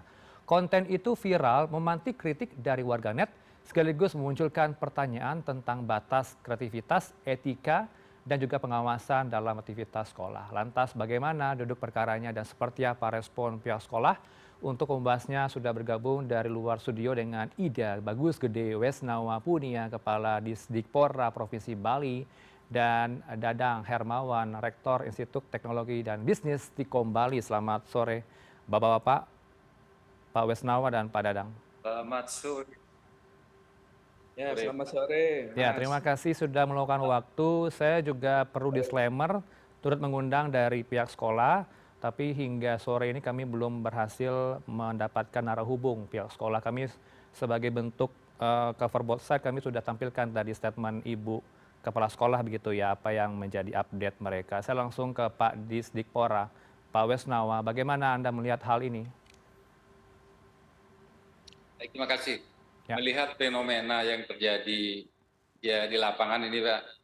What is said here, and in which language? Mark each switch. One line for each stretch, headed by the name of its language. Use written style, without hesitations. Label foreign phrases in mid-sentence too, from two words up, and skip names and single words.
Indonesian: Konten itu viral memantik kritik dari warganet sekaligus memunculkan pertanyaan tentang batas kreativitas, etika, dan juga pengawasan dalam aktivitas sekolah. Lantas bagaimana duduk perkaranya dan seperti apa respon pihak sekolah? Untuk membahasnya sudah bergabung dari luar studio dengan Ida Bagus Gede Wesnawa Punia, Kepala Disdikpora Provinsi Bali, dan Dadang Hermawan, Rektor Institut Teknologi dan Bisnis Tikom Bali. Selamat sore, Bapak-Bapak, Pak Wesnawa dan Pak Dadang. Selamat sore. Ya, Sore. selamat sore, Ya, Mas. terima kasih sudah meluangkan waktu. Saya juga perlu disclaimer, turut mengundang dari pihak sekolah, tapi hingga sore ini kami belum berhasil mendapatkan arah hubung pihak sekolah. Kami sebagai bentuk
English: cover both side,
Indonesian: kami sudah tampilkan tadi statement Ibu Kepala Sekolah begitu ya, apa yang menjadi update mereka. Saya langsung ke Pak Disdikpora, Pak Wesnawa, bagaimana Anda melihat hal ini? Baik, terima kasih. Ya. Melihat fenomena yang terjadi ya di lapangan ini, Pak.